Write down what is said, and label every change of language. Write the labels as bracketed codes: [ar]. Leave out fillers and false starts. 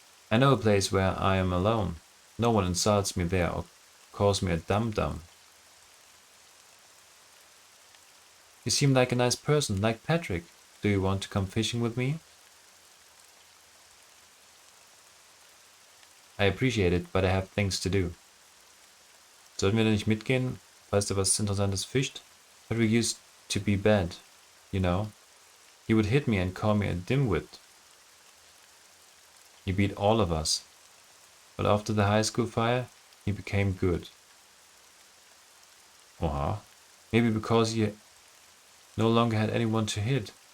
[en] I know a place where I am alone. No one insults me there or calls me a dum-dum. You seem like a nice person, like Patrick. Do you want to come fishing with me? I appreciate it, but I have things to do. [de] Sollten wir denn nicht mitgehen, falls der was Interessantes fischt? [en] Patrick used to be bad, you know. He would hit me and call me a dimwit. He beat all of us. But after the high school fire, he became good. Oha. Maybe because he no longer had anyone to hit.